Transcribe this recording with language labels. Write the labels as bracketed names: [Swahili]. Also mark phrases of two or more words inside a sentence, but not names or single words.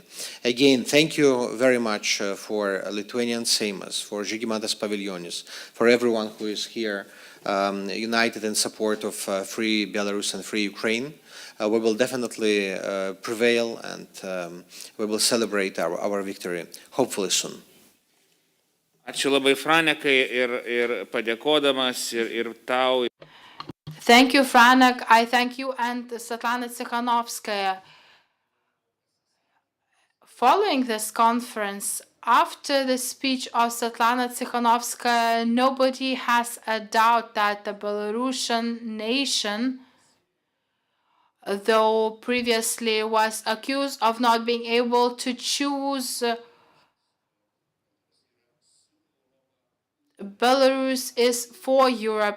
[English] Again, thank you very much for Lithuanian Seimas, for Žygimantas Paviljonis, for everyone who is here united in support of free Belarus and free Ukraine. We will definitely prevail, and we will celebrate our victory, hopefully soon. [Lithuanian] Ačiū labai, Franekai, ir padėkodamas, ir tau. [English] Thank you, Franek. I thank you and Svetlana Tsikhanovskaya. Following this conference, after the speech of Svetlana Tsikhanovskaya, nobody has a doubt that the Belarusian nation, though previously was accused of not being able to choose, Belarus is for Europe.